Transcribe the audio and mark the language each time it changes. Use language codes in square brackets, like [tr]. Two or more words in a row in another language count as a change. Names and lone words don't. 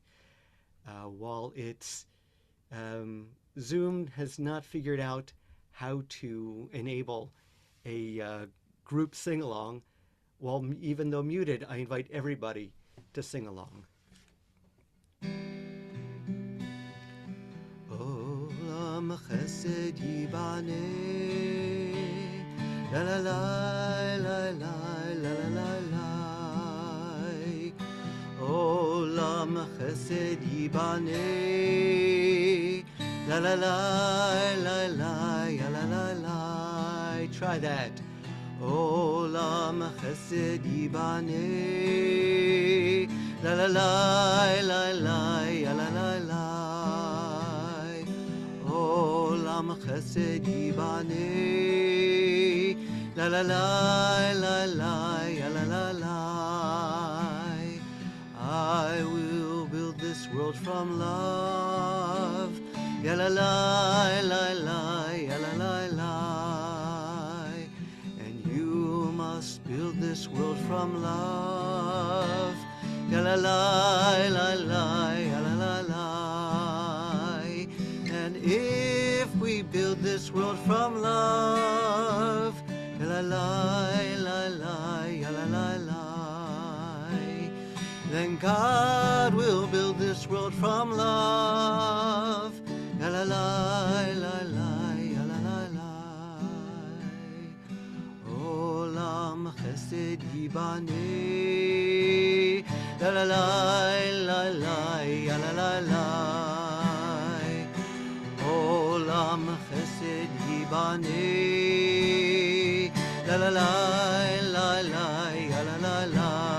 [en] While it's Zoom has not figured out how to enable a group sing-along, well, even though muted, I invite everybody to sing along. [he] עולם חסד יבנה, la la la la la la la la. עולם חסד יבנה, la la la la la la la la. [en] Try that. [he] עולם חסד יבנה, la la la la la la la la. עולם חסד יבנה, la la la la la la la la. [en] I will build this world from love, ya la la la la la la la. And you must build this world from love, ya la la la la la la la. And if we build this world from love, ya la la la la la la la, then God will build this world from love, la la la la la la la la. [he] עולם חסד יבנה, la la la la la la la la. עולם חסד יבנה, la la la la la la la la.